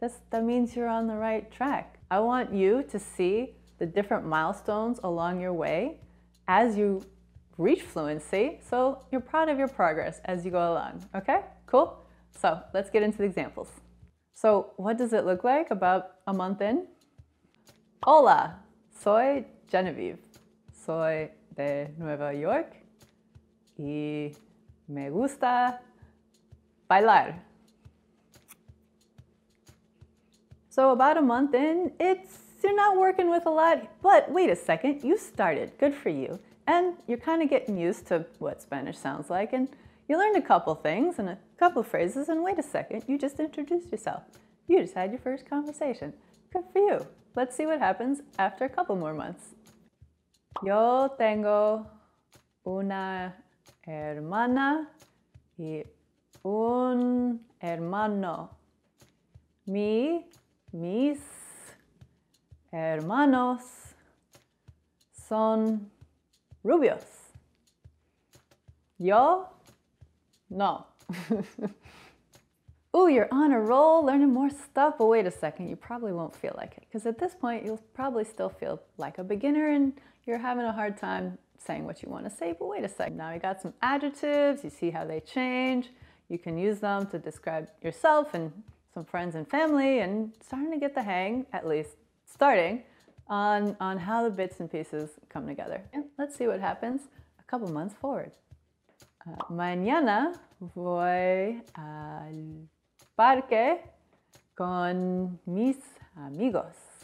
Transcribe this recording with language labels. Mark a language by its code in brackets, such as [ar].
[en] That means you're on the right track. I want you to see the different milestones along your way as you reach fluency, so you're proud of your progress as you go along. Okay, cool? So let's get into the examples. So what does it look like about a month in? [es] Hola, soy Genevieve. Soy de Nueva York y me gusta bailar. [en] So about a month in, you're not working with a lot, but wait a second, you started, good for you. And you're kind of getting used to what Spanish sounds like, and you learned a couple things and a couple phrases, and wait a second, you just introduced yourself. You just had your first conversation. Good for you. Let's see what happens after a couple more months. [es] Yo tengo una hermana y un hermano. Mis hermanos son rubios. Yo, no. [en] Ooh, you're on a roll learning more stuff, but wait a second, you probably won't feel like it, because at this point you'll probably still feel like a beginner and you're having a hard time saying what you want to say, but wait a second. Now you got some adjectives, you see how they change, you can use them to describe yourself and some friends and family, and starting to get the hang, at least starting, on how the bits and pieces come together. And let's see what happens a couple months forward. [es] Mañana voy al parque con mis amigos.